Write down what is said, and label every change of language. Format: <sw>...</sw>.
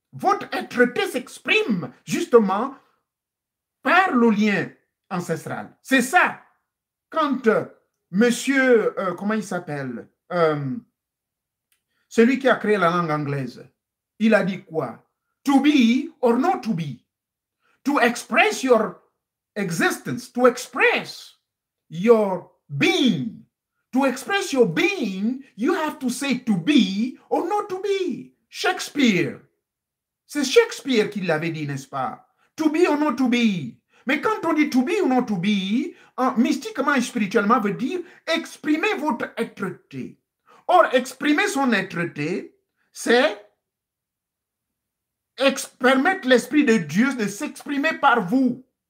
<fr>Votre être-té s'exprime justement par le lien ancestral. C'est ça. Quand monsieur, comment il s'appelle, celui qui a créé la langue anglaise, il a dit quoi?</fr> <en>To be or not to be. To express your existence, to express your being. To express your being, you have to say to be or not to be. Shakespeare.</en> <fr>C'est Shakespeare qui l'avait dit, n'est-ce pas?</fr> <en>To be or not to be.</en> <fr>Mais quand on dit</fr> <en>to be</en> <fr>ou</fr> <en>not to be,</en> <fr>mystiquement et spirituellement, veut dire exprimer votre être-té. Or, exprimer son être-té, c'est permettre l'Esprit de Dieu de s'exprimer par vous.</fr>